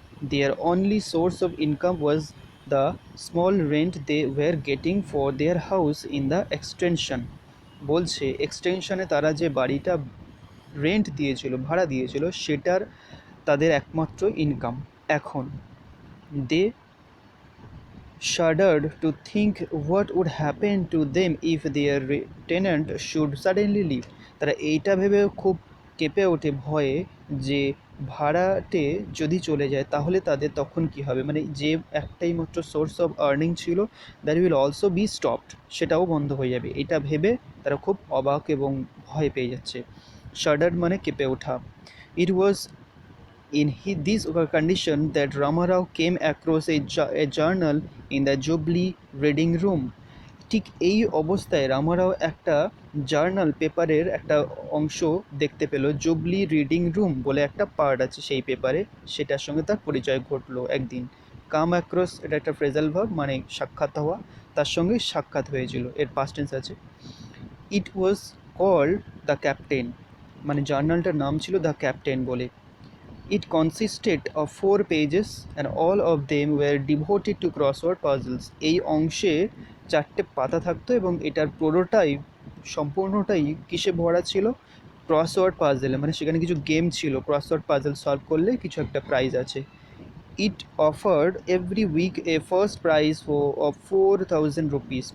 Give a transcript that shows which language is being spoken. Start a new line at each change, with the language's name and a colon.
English: Their only source of income was the small rent they were getting for their house in the extension.
Bangla: বলছে এক্সটেনশনে তারা যে বাড়িটা rent দিয়েছিল, ভাড়া দিয়েছিল, সেটার তাদের একমাত্র ইনকাম এখন।
English: They shuddered to think what would happen to them if their tenant should suddenly leave.
Bangla: তারা এইটা ভেবে খুব কেঁপে ওঠে ভয়ে যে ভাড়াটে যদি চলে যায় তাহলে তাদের তখন কি হবে, মানে যে একটাই মাত্র সোর্স অফ আর্নিং ছিল,
English: that will also be stopped,
Bangla: সেটাও বন্ধ হয়ে যাবে। এটা ভেবে তারা খুব অবাক এবং ভয় পেয়ে যাচ্ছে। শাডার্ড মানে কেঁপে ওঠা।
English: It was this condition that Ramarao came across a journal in the Jubilee reading room.
Bangla: ঠিক এই অবস্থায় রামারাও একটা জার্নাল পেপারের একটা অংশ দেখতে পেল। জুবলি রিডিং রুম বলে একটা পার্ট আছে সেই পেপারে, সেটার সঙ্গে তার পরিচয় ঘটলো একদিন। কাম অ্যাক্রস, এটা একটা ফ্রেজাল ভার্ব, মানে সাক্ষাৎ হওয়া। তার সঙ্গে সাক্ষাৎ হয়েছিল, এর পাস্ট টেন্স আছে।
English: it was called the captain,
Bangla: মানে জার্নালটার নাম ছিল দ্য ক্যাপ্টেন বলে।
English: It consisted of 4 pages and all of them were devoted to crossword puzzles.
Bangla: এই অংশে 4টে পাতা থাকতো এবং এটার পুরোটাই সম্পূর্ণটাই কিসে ভরা ছিল? ক্রসওয়ার্ড পাজেলে, মানে সেখানে কিছু গেম ছিল, ক্রসওয়ার্ড পাজেল সলভ করলে কিছু একটা প্রাইজ আছে।
English: It offered every week a first prize of 4,000 rupees.